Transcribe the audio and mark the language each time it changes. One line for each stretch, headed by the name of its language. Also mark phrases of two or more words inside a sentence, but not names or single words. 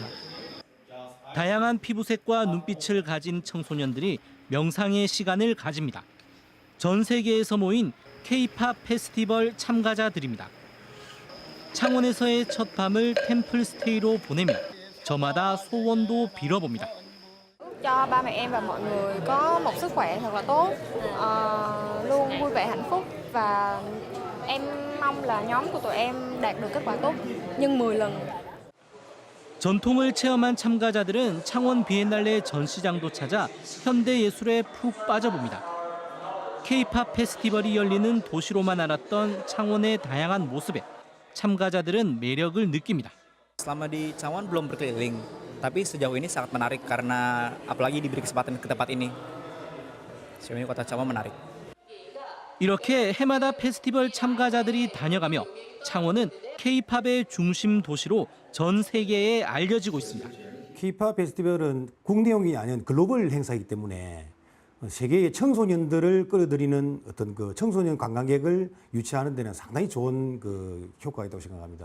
Korean: 다양한 피부색과 눈빛을 가진 청소년들이 명상의 시간을 가집니다. 전 세계에서 모인 K-팝 페스티벌 참가자들입니다. 창원에서의 첫 밤을 템플스테이로 보내며 저마다 소원도 빌어봅니다.
Vietnamese: cho ba mẹ em và mọi người có một sức khỏe thật là tốt, luôn vui vẻ hạnh phúc và em mong là nhóm của tụi em đạt được kết quả tốt nhân 10 lần.
Korean: 전통을 체험한 참가자들은 창원 비엔날레 전시장도 찾아 현대 예술에 푹 빠져봅니다. K-팝 페스티벌이 열리는 도시로만 알았던 창원의 다양한 모습에 참가자들은 매력을 느낍니다.
Indonesian: Selama di Cawon belum berkeliling, tapi sejauh ini sangat menarik karena apalagi diberi kesempatan ke tempat ini. Sejauh ini kota Cawon menarik.
Korean: 이렇게 해마다 페스티벌 참가자들이 다녀가며 창원은 K-팝의 중심 도시로 전 세계에 알려지고 있습니다. K-팝 페스티벌은 국내용이 아닌 글로벌 행사이기 때문에 세계의 청소년들을 끌어들이는 어떤 그 청소년 관광객을 유치하는 데는 상당히 좋은 그 효과가 있다고 생각합니다.